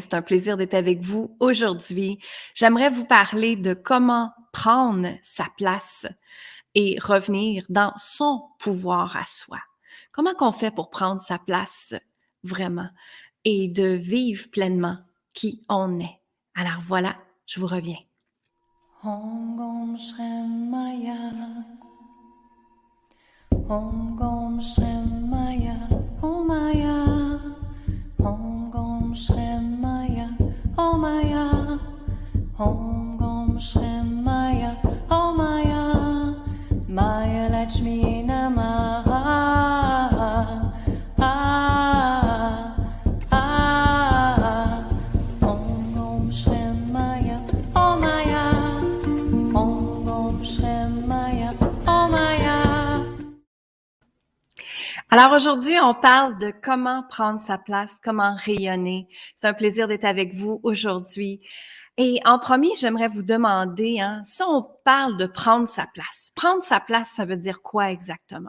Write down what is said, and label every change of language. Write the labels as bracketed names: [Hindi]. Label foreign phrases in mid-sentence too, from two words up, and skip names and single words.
[French] C'est un plaisir d'être avec vous aujourd'hui. J'aimerais vous parler de comment prendre sa place et revenir dans son pouvoir à soi. Comment qu'on fait pour prendre sa place vraiment et de vivre pleinement qui on est. Alors voilà, je vous reviens. [Sanskrit] Om Gom Shem Maya. Om Gom Shem Maya. Om Maya. Om Gom Shem Maya. Om Maya. Om Gom Shem Maya. Om Maya. Maya Lakshmi Namaha. Ah. Ah. Om Gom Shem Maya. Om Maya. Om Gom Shem Maya. Om Maya. [French] Alors aujourd'hui, on parle de comment prendre sa place, comment rayonner. C'est un plaisir d'être avec vous aujourd'hui. Et en premier, j'aimerais vous demander, si on parle de prendre sa place, ça veut dire quoi exactement?